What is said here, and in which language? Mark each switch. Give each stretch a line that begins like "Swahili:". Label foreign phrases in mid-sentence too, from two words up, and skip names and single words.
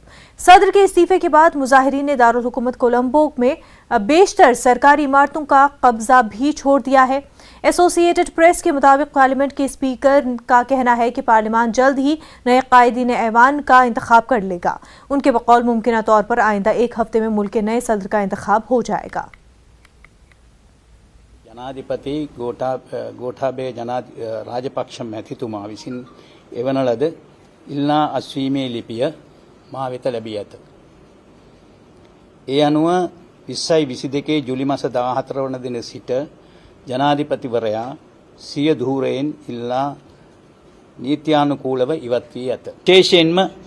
Urdu: صدر کے استعفے کے بعد مظاہرین نے دارالحکومت کولمبو میں بیشتر سرکاری عمارتوں کا قبضہ بھی چھوڑ دیا ہے۔ ایسوسی ایٹڈ پریس کے مطابق پارلیمنٹ کے اسپیکر کا کہنا ہے کہ پارلیمان جلد ہی نئے قائدین ایوان کا انتخاب کر لے گا۔ ان کے بقول ممکنہ طور پر آئندہ ایک ہفتے میں ملک کے نئے صدر کا انتخاب ہو جائے گا۔
Sinhala: ජනාධිපති ගෝඨාභය රාජපක්ෂ මැතිතුමා විසින් එවන ලද ඉල්ලා අස්වීමේ ලිපිය මා වෙත ලැබී ඇත. ඒ අනුව 2022 ජූලි මාස 14 වන දින සිට ජනාධිපතිවරයා සිය ධූරයෙන් ඉල්ලා නීත්‍යානුකූලව ඉවත් වී ඇත.